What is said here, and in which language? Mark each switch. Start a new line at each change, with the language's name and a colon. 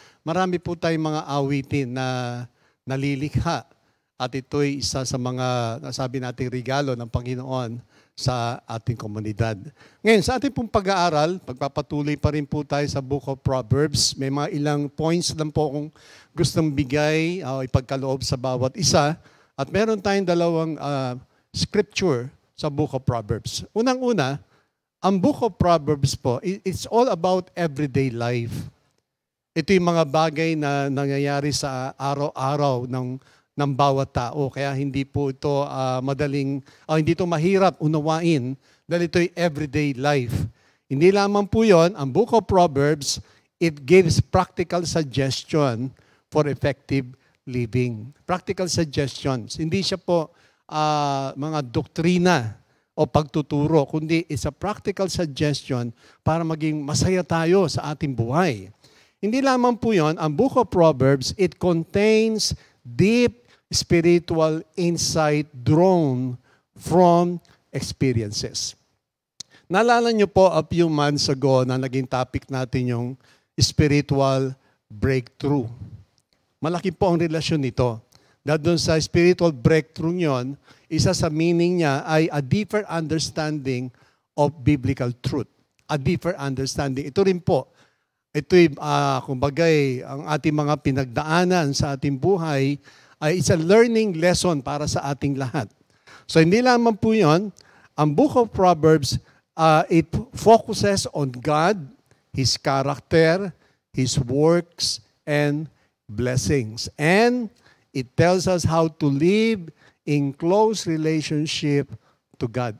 Filipino: Marami po tayong mga awitin na nalilikha at ito'y isa sa mga, nasabi nating regalo ng Panginoon sa ating komunidad. Ngayon, sa ating pong pag-aaral, pagpapatuloy pa rin po tayo sa Book of Proverbs. May mga ilang points lang po akong gustong bigay o ipagkaloob sa bawat isa. At meron tayong dalawang scripture sa Book of Proverbs. Unang-una, ang
English: Book of Proverbs po, it's all about everyday life.
Filipino: Ito yung mga bagay na nangyayari sa araw-araw ng bawat tao. Kaya hindi po ito hindi ito mahirap unawain dahil ito'y everyday life. Hindi lamang po yon,
English: ang Book of Proverbs, it gives practical suggestion for effective living. Practical suggestions.
Filipino: Hindi siya po mga doktrina o pagtuturo, kundi
English: it's a practical suggestion
Filipino: para maging masaya tayo sa ating buhay. Hindi lamang po yon,
English: ang Book of Proverbs, it contains deep spiritual insight drawn from experiences.
Filipino: Naalala niyo po a few months ago na naging topic natin yung spiritual breakthrough. Malaki po ang relasyon nito. Dahil doon sa spiritual breakthrough nyon, isa sa meaning niya ay
English: a deeper understanding of biblical truth. A deeper understanding.
Filipino: Ito rin po, ito'y kumbagay, ang ating mga pinagdaanan sa ating buhay ay
English: it's a learning lesson
Filipino: para sa ating lahat.
English: So
Filipino: hindi lamang po yun,
English: ang Book of Proverbs, it focuses on God, His character, His works, and blessings. And it tells us how to live in close relationship to God.